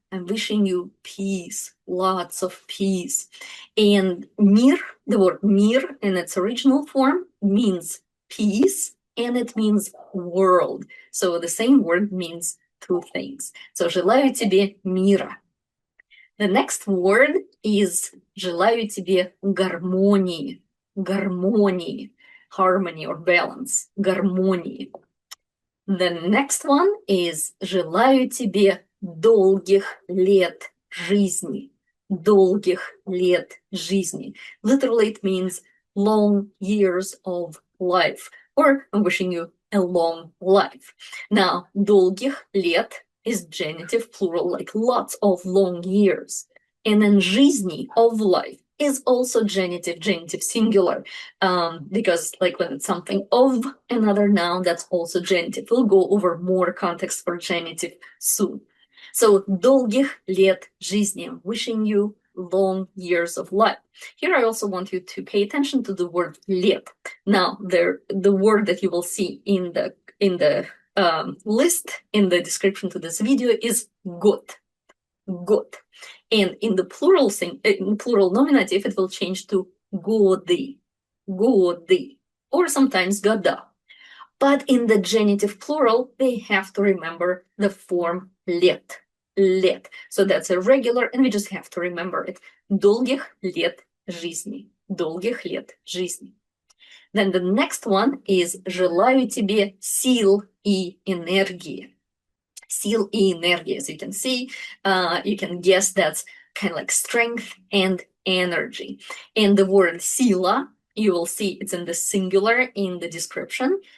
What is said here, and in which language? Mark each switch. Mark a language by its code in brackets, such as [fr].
[en] I'm wishing you peace, lots of peace. And мир, the word мир in its original form means peace and it means world. So the same word means two things. So [ru] желаю тебе мира. [en] The next word [ru] is желаю тебе гармонии, гармонии, [en] harmony or balance, [ru] гармонии. [en] The next one is [ru] желаю тебе долгих лет жизни, долгих лет жизни. [en] Literally it means long years of life, or I'm wishing you a long life. Now, долгих лет is genitive plural, like lots of long years. And then жизни, of life, is also genitive singular, because like when it's something of another noun, that's also genitive. We'll go over more context for genitive soon. So, [ru] долгих лет жизни, [en] wishing you long years of life. Here I also want you to pay attention to the word лет. Now, the word that you will see in the list in the description to this video is год. [ru] Год. [en] And in the plural nominative, it will change to годы, годы, or sometimes года. But in the genitive plural, they have to remember the form лет, лет. So that's a regular, and we just have to remember it. [ru] Долгих лет жизни, долгих лет жизни. [en] Then the next one is [ru] желаю тебе сил и энергии. Сил и энергии, [en] as you can see, you can guess that's kind of like strength and energy. And the word sila, you will see it's in the singular in the description.